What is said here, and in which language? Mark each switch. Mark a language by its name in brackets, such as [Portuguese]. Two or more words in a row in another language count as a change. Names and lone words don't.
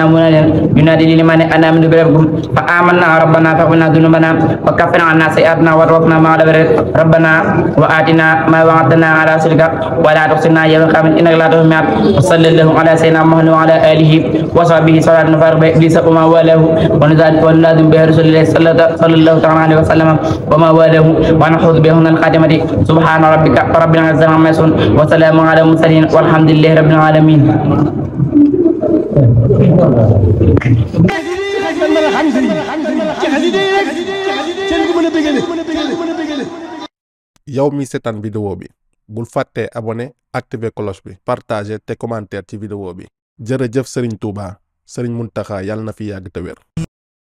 [Arabic] مناديا ينادي لمن آمن بربكم فآمنا ربنا فاغفر لنا ذنوبنا وكفر عنا سيئاتنا وتوفنا مع الأبرار ربنا وآتنا ما وعدتنا على رسلك ولا تخزنا يوم القيامة إنك لا تخلف الميعاد وصلى الله على سيدنا محمد وعلى آله وصحبه صلاة نفارق بإبليس وما والاه ونلازم به رسول الله صلى الله تعالى عليه وسلم وما والاه ونحوذ به من الخاتمة سبحان ربك رب العزة عما يصفون وسلام على المرسلين والحمد لله رب العالمين. [Wolof] yow mi seetaan vidéo bi bul fàtte [French] abonné activer [Wolof] cloche bi partager te commentaire ci vidéo bi jërëjëf Serigne Touba Serigne Mountakha yàlla na fi yàgg te wér